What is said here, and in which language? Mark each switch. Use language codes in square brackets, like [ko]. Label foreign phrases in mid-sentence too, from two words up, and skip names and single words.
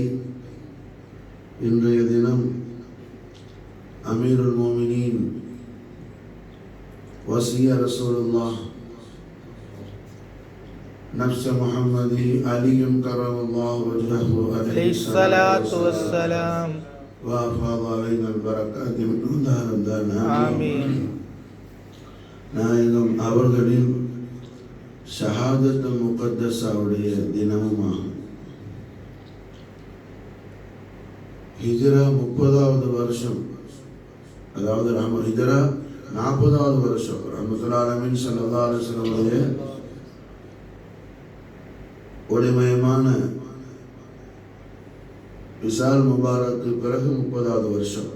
[ta] இன்றைய தினம் [ar] أمير المؤمنين وصي رسول الله نفس محمد علي كرم الله وجهه عليه الصلاة والسلام وأفاض علينا البركات من دار رمضان آمين. [ta] நாயகம் அவர்களின் [ar] شهادة مقدسة [ta] தினமுமாகும். ஹிஜ்ரா 30வது வருஷம், அதாவது ஹிஜ்ரா 40வது வருஷம் [ar] رحمة للعالمين صلى الله عليه وسلم [ta] ஒளிமயமான [ar] وصال مبارك [ta] பிறகு 30வது வருஷம்.